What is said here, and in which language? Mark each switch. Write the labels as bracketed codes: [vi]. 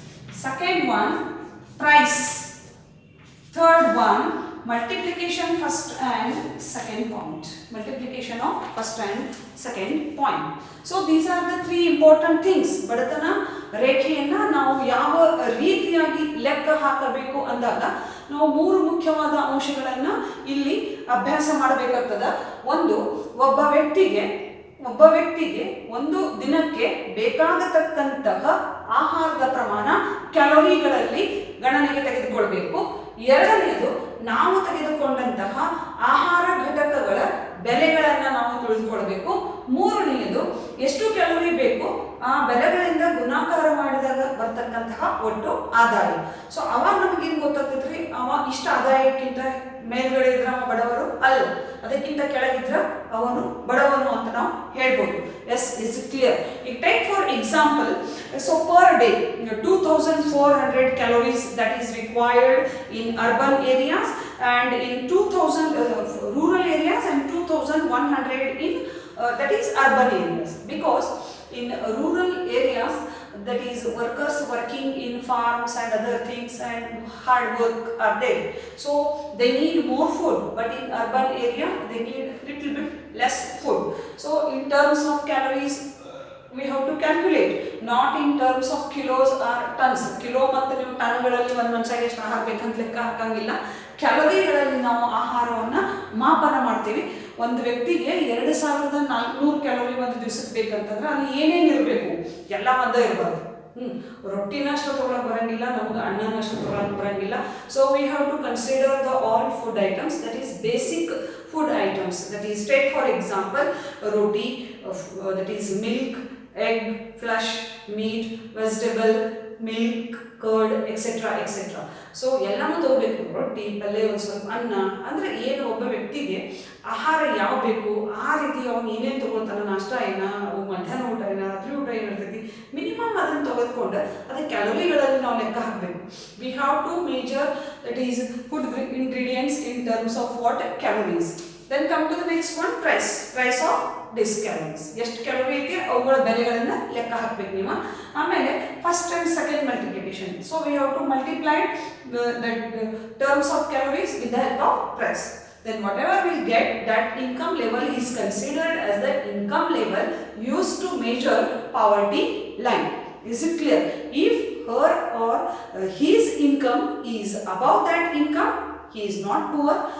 [en] Second one, price. Third one, multiplication first and second point. Multiplication of first and second point. So these are the three important things. [kn] ಬಡತನ ರೇಖೆಯನ್ನು ನಾವು ಯಾವ ರೀತಿಯಾಗಿ ಲೆಕ್ಕ ಹಾಕಬೇಕು ಅಂದಾಗ ನಾವು ಮೂರು ಮುಖ್ಯವಾದ ಅಂಶಗಳನ್ನು ಇಲ್ಲಿ ಅಭ್ಯಾಸ ಮಾಡಬೇಕಾಗ್ತದೆ. ಒಂದು, ಒಬ್ಬ ವ್ಯಕ್ತಿಗೆ ಒಂದು ದಿನಕ್ಕೆ ಬೇಕಾಗತಕ್ಕಂತಹ ಆಹಾರದ ಪ್ರಮಾಣ ಕ್ಯಾಲೋರಿಗಳಲ್ಲಿ ಗಣನೆಗೆ ತೆಗೆದುಕೊಳ್ಬೇಕು. ಎರಡನೆಯದು, ನಾವು ತೆಗೆದುಕೊಂಡಂತಹ ಆಹಾರ ಘಟಕಗಳ ಬೆಲೆಗಳನ್ನು ನಾವು ತಿಳಿದುಕೊಳ್ಬೇಕು. ಮೂರನೆಯದು, ಎಷ್ಟು ಕ್ಯಾಲೋರಿ ಬೇಕು ಆ ಬೆಲೆಗಳಿಂದ ಗುಣಾಕಾರ ಮಾಡಿದಾಗ ಬರ್ತಕ್ಕಂತಹ ಒಟ್ಟು ಆದಾಯ. ಸೊ ಅವಾಗ ನಮಗೇನು ಗೊತ್ತಾಗ್ತೈತ್ರಿ, ಅವ ಇಷ್ಟ ಆದಾಯಕ್ಕಿಂತ ಮೇಲ್ಗಡೆ ಇದ್ರೆ ಅವ ಬಡವರು ಅಲ್ಲ, ಅದಕ್ಕಿಂತ ಕೆಳಗಿದ್ರೆ ಅವನು ಬಡವನು ಅಂತ ನಾವು ಹೇಳ್ಬೋದು. [en] Yes, is clear? ಈಗ take for example, so per day 2400 calories that is required in urban areas and in 2000 rural areas and 2100 in that is urban areas, because in rural areas that is workers working in farms and other things and hard work are there, so they need more food, but in urban area they need little bit less food. So in terms of calories we have to calculate, not in terms of kilos or tons. [kn] Kilo ಮತ್ತು ನೀವು ಟನ್ಗಳಲ್ಲಿ ಒಂದು ಮನುಷ್ಯಗೆ ಎಷ್ಟು ಆಹಾರ ಬೇಕಂತ ಲೆಕ್ಕ ಹಾಕಂಗಿಲ್ಲ, ಕ್ಯಾಲೋರಿಗಳಲ್ಲಿ ನಾವು ಆಹಾರವನ್ನು ಮಾಪನ ಮಾಡ್ತೀವಿ. ಒಂದು ವ್ಯಕ್ತಿಗೆ 2400 ಕ್ಯಾಲೋರಿ ಒಂದು ದಿವಸಕ್ಕೆ ಬೇಕಂತಂದ್ರೆ ಅಲ್ಲಿ ಏನೇನು ಇರಬೇಕು, ಎಲ್ಲ ಒಂದೇ ಇರಬಾರ್ದು. ರೊಟ್ಟಿನ ಅಷ್ಟು ತೊಗೊಳಕ್ಕೆ ಬರಂಗಿಲ್ಲ, ನಮ್ಗೆ ಅನ್ನನ ಅಷ್ಟು ತೊಗೊಳಕ್ಕೆ ಬರಂಗಿಲ್ಲ. [en] So we have to consider the all food items, that is basic food items, that is, take for example roti, that is milk, egg, flesh, meat, vegetable, milk, curd, etc. [kn] etc. So ಎಲ್ಲನೂ ತಗೋಬೇಕು. ರೊಟ್ಟಿ, ಪಲ್ಯ, ಒಂದು ಸ್ವಲ್ಪ ಅನ್ನ, ಅಂದರೆ ಏನು ಒಬ್ಬ ವ್ಯಕ್ತಿಗೆ ಆಹಾರ ಯಾವ ಬೇಕು ಆ ರೀತಿ ಅವನು ಏನೇನು ತೊಗೊಳ್ತಾನೆ, ನಾಷ್ಟ ಏನ, ಮಧ್ಯಾಹ್ನ ಊಟ ಏನ, ರಾತ್ರಿ ಊಟ ಏನಿರ್ತೈತಿ, ಮಿನಿಮಮ್ ಅದನ್ನು ತೆಗೆದುಕೊಂಡು ಅದಕ್ಕೆ ಕ್ಯಾಲೋರಿಗಳಲ್ಲಿ ನಾವು ಲೆಕ್ಕ ಹಾಕಬೇಕು. [en] We have to major, that is food ingredients in terms of what calories. Then come to the next one, price of this calories. [kn] ಎಷ್ಟು ಕ್ಯಾಲೋರಿ ಐತಿ ಅವುಗಳ ಬೆಲೆಗಳನ್ನು ಲೆಕ್ಕ ಹಾಕಬೇಕು ನೀವು. ಆಮೇಲೆ [en] First and second multiplication. So we have to multiply the terms of calories with the help of price. Then whatever we'll get, that income level is considered as the income level used to measure poverty line. Is it clear? If her or his income is above that income, he is not poor.